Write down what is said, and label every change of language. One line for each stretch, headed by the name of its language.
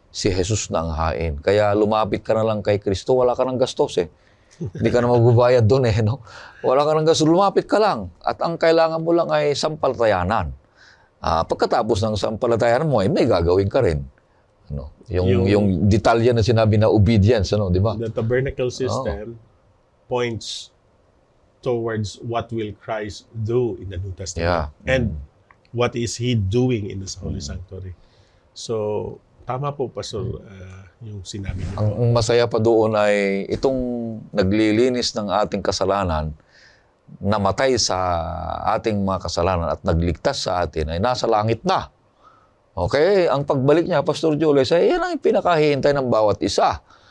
Filipino: Si Jesus na ang hain. Kaya lumapit ka na lang kay Kristo, wala ka ng gastos eh. Hindi ka na magbabayad doon eh. No? Wala ka ng gastos, lumapit ka lang. At ang kailangan mo lang ay sampalatayanan. Pagkatapos ng sampalatayanan mo, ay may gagawin ka rin. Ano? Yung detalye na sinabi na obedience, ano, di ba?
English: The tabernacle system points towards what will Christ do in the New Testament. Yeah. And what is He doing in the Holy Sanctuary.
Filipino: So, tama po, Pastor, yung sinabi niyo. Ang masaya pa doon ay itong naglilinis ng ating kasalanan, namatay sa ating mga kasalanan at nagligtas sa atin ay nasa langit na. Okay? Ang pagbalik niya, Pastor Jules, ay yan ang pinakahihintay ng bawat isa.